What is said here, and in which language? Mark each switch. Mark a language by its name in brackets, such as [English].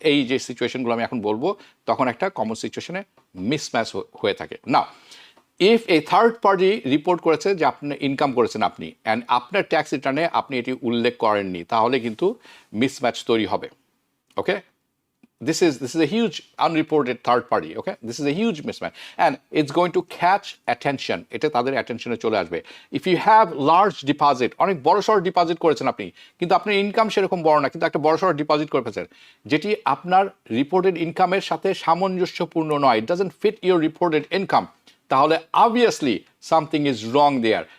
[Bangla] এই যে সিচুয়েশনগুলো আমি এখন বলবো তখন একটা কমন সিচুয়েশনে মিসম্যাচ হয়ে থাকে। না, [English] if a third party report [Bangla] করেছে যে আপনি ইনকাম করেছেন আপনি, অ্যান্ড আপনার ট্যাক্স রিটার্নে আপনি এটি উল্লেখ করেননি, তাহলে কিন্তু মিসম্যাচ তৈরি হবে, ওকে? [English] this is a huge unreported third party. Okay, this is a huge mismatch, and it's going to catch attention. [Bangla] এটা তাদের অ্যাটেনশনে চলে আসবে. [English] If you have large deposit, [Bangla] অনেক বড়সড় ডিপোজিট করেছেন আপনি, কিন্তু আপনার ইনকাম সেরকম বড় না, কিন্তু একটা বড়সড় ডিপোজিট করে ফেলেছেন যেটি আপনার রিপোর্টেড ইনকামের সাথে সামঞ্জস্যপূর্ণ নয়, [English] it doesn't fit your reported income, [Bangla] তাহলে [English] obviously something is wrong there.